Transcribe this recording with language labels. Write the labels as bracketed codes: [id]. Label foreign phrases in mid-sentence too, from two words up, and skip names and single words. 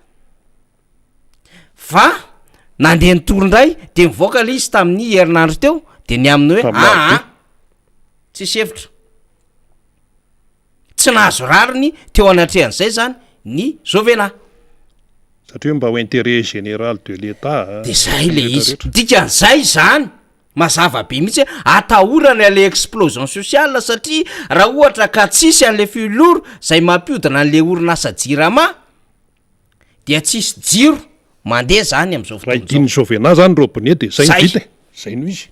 [mg] fa nandeha nitory-ndray de mivoaka le izy tamin'ny herinandro teo de ny aminy hoe tsy sevitra tsy nahazo rariny teo anatrehan'izay zany ny Jovena satria mba ho [fr] intérêt général de l'état [mg] de zay le izy dikan'izay zany mazava be mihitsy atahorana le [fr] explosion sociale [mg] satria raha ohatra ka tsisy an'le filoro zay mampiodina an'le orinasa jirama dia tsisy jiro mandeha zany am'izao fotoana Jovena zany robinet de zay vita zay no izy